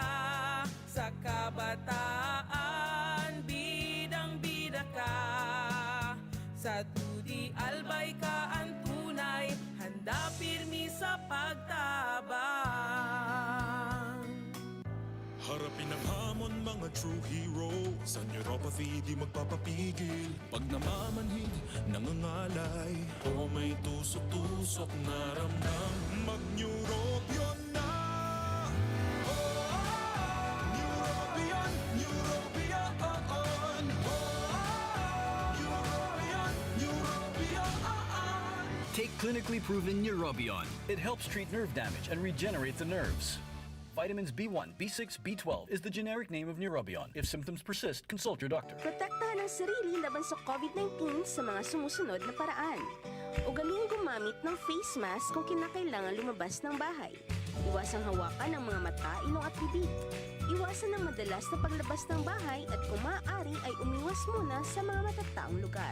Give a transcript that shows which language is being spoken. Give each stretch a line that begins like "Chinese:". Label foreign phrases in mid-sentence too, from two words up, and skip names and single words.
Filipino: Sa kabataan, bidang-bida ka.
Bikol: Sa Tudi Albay ka ang tunay, handa pirmi sa pagtabang.
Filipino: Harapin ang hamon, mga
English: true hero.
Filipino: Sa neuropathy di magpapapigil. Pag namamanhid, nangangalay, o may tusok-tusok na ramdam, mag-neurobion na. Neurobion, neurobion.
English: Take clinically proven Neurobion. It helps treat nerve damage and regenerate the nerves. Vitamins B1, B6, B12 is the generic name of Neurobion. If symptoms persist, consult your doctor.
Filipino: Protektahan ang sarili laban sa COVID-19 sa mga sumusunod na paraan. Ugaling gumamit ng face mask kung kinakailangan lumabas ng bahay. Iwasang hawakan ang mga mata, ilong at bibig. Iwasan ang madalas na paglabas ng bahay at kung maaari ay umiwas muna sa mga matataong lugar.